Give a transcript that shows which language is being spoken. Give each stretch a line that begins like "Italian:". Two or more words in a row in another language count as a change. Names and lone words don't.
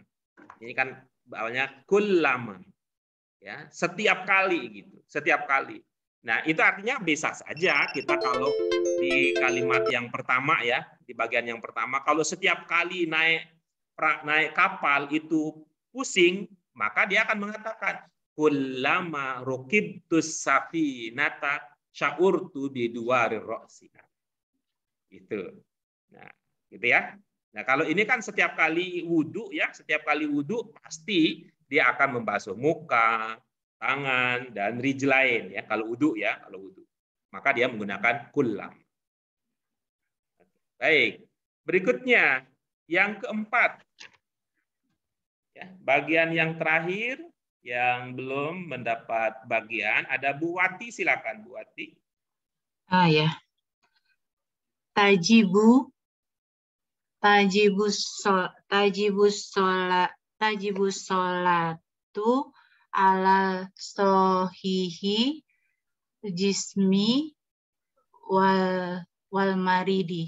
Indonesian: Ini kan awalnya kullama. Ya, setiap kali gitu, setiap kali. Nah, itu artinya bisa saja kita kalau di kalimat yang pertama ya, di bagian yang pertama kalau setiap kali naik kapal itu pusing, maka dia akan mengatakan
Arabic: كلما ركبت السفينة شعرت بدوار رأسنا.
Indonesian: Gitu. Nah, gitu ya. Nah, kalau ini kan setiap kali wudu ya, setiap kali wudu pasti dia akan membasuh muka, tangan dan rijlain ya, kalau wudu ya, kalau wudu. Maka dia menggunakan kullam. Baik. Berikutnya yang keempat, ya, bagian yang terakhir yang belum mendapat bagian ada Bu Wati, silakan Bu Wati. Ya.
Arabic: تجب الصلاة على صحيح الجسم والمريض.